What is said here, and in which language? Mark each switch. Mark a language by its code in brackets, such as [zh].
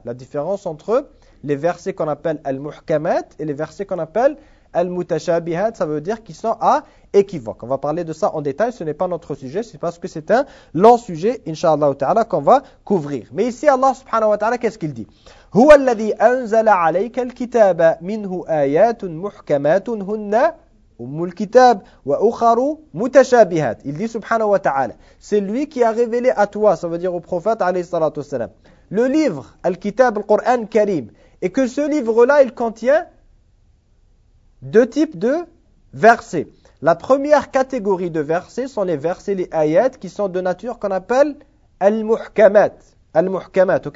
[fr] La différence entre les versets qu'on appelle al-muhkamat et les versets qu'on appelle al-mutashabihat, ça veut dire qui sont à équivoque. On va parler de ça en détail, ce n'est pas notre sujet, c'est parce que c'est un long sujet, inshallah ta'ala, qu'on va couvrir. Mais ici, Allah subhanahu wa ta'ala, qu'est-ce qu'il dit? [ar] هو الذي أنزل عليك الكتاب منه آيات محكمات هن أم الكتاب وأخر متشابهات. [fr] Il dit subhanahu wa ta'ala, c'est lui qui a révélé à toi, ça veut dire au prophète alayhi salatu wasalam, le livre, al-kitab, le Coran Karim, et que ce livre-là, il contient deux types de versets. La première catégorie de versets sont les versets, les ayats, qui sont de nature qu'on appelle al-muhkamat. Al-muhkamat, ok?